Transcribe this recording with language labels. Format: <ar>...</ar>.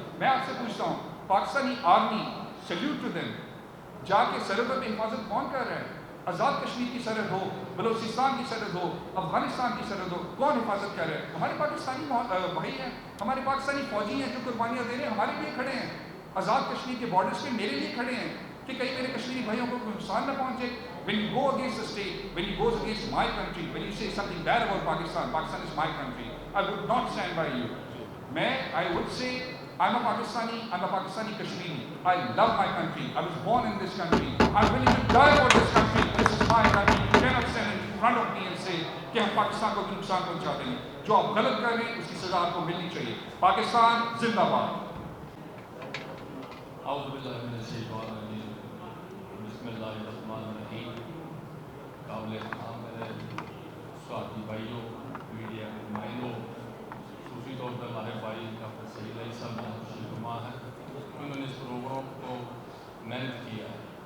<ur>میں آپ سے پوچھتا ہوں, Pakistani army,</ur> <en>salute to them,</en> <ur>جا کے سرحدوں پہ حفاظت کون کر رہا ہے؟ آزاد کشمیر کی سرحد ہو, بلوچستان کی سرحد ہو, افغانستان کی سرحد ہو, کون حفاظت کر رہا ہے؟ ہمارے پاکستانی بھائی ہیں, ہمارے پاکستانی فوجی ہیں جو قربانیاں دے رہے ہیں, ہمارے لیے کھڑے ہیں. آزاد کشمیر کے بارڈرز پہ میرے لیے کھڑے ہیں کہ کہیں میرے کشمیری بھائیوں کو کوئی نقصان نہ پہنچے.</ur> <en>When you go against the state, when you go against my country, when you say something bad about Pakistan, Pakistan is my country, I would not stand by you. I would say I'm a Pakistani Kashmiri. I love my country. I was born in this country. I'm willing to die for this country. This is my country. You cannot stand in front of me and say</en> <ur>کہ ہم پاکستان کو نقصان پہنچاتے ہیں. جو آپ غلط کر رہے ہیں اس کی سزا آپ کو ملنی چاہیے. پاکستان زندہ باد.</ur> <ar>اعوذ باللہ من الشیطان الرجیم. بسم اللہ الرحمن الرحیم.</ar> <ur>قابل احترام میرے ساتھی بھائیوں, میڈیا کے نمائندوں, خصوصی طور پر ہمارے بھائی ڈاکٹر سعید علی صاحب بہت خوشنما ہیں, انہوں نے اس پروگرام کو محنت کیا ہے.</ur>